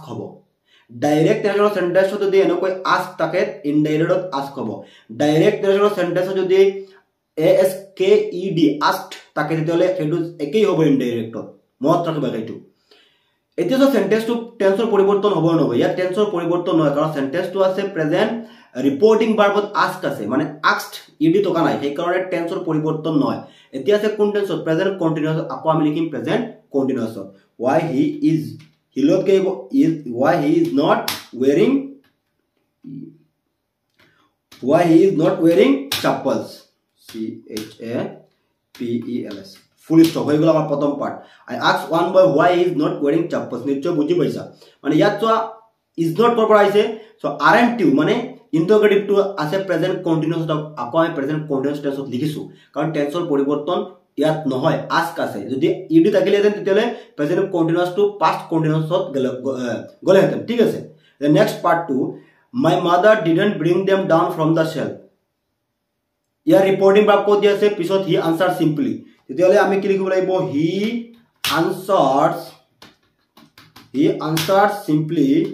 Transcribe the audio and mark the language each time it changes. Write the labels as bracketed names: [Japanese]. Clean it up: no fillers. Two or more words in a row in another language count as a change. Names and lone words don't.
[Assamese] হ'ব [English] direct narrationৰ sentenceত [Assamese] যদি এনেকৈ ask থাকে ইনডাইৰেক্টত ask হ'ব [English] direct narrationৰ sentenceত [Assamese] যদি [English] asked asked [Assamese] তাকে তেতিয়াহ'লে সেইটো একেই হ'ব ইনডাইৰেক্টত মনত ৰাখিবা এইটো এতিয়া যে সেন্টেন্সটো টেন্সৰ পৰিৱৰ্তন হ'ব নহ'ব ইয়াত টেন্সৰ পৰিৱৰ্তন নহয় কাৰণ সেন্টেন্সটো আছে [English] present reporting verbত [Assamese] asked আছে মানে asked টকা নাই সেই কাৰণে টেন্সৰ পৰিৱৰ্তন নহয় এতিয়া আছে কোন টেন্সত [English] present continuous [Assamese] আকৌ আমি লিখিম [English] present continuousত why he is not wearing chappals chappels full stop [Assamese] হৈ গ'ল আমাৰ প্ৰথম পাৰ্ট [English] I asked one boy why he is not wearing chappals [Assamese] নিশ্চয় বুজি পাইছা মানে ইয়াত চোৱা [English] is not [Assamese] কৰ পৰা আহিছে [English] so aren't you [Assamese] মানে ইন্টাৰগেটিভ টু আছে [English] present continuous [Assamese] আকৌ আমি [English] present continuous tenseত [Assamese] লিখিছো কাৰণ টেন্সৰ পৰিৱৰ্তন ইয়াত নহয় ask আছে যদি ed থাকিলেহেঁতেন তেতিয়াহ'লে [English] present continuous to past continuousত [Assamese] গ'লেহেঁতেন ঠিক আছে [English] the next part to my mother didn't bring them down from the shelf [Assamese] ইয়াৰ [English] reporting verb [Assamese] ক'ত দিয়া আছে পিছত [English] he answered simply [Assamese] তেতিয়াহ'লে আমি কি লিখিব লাগিব [English] he answered simply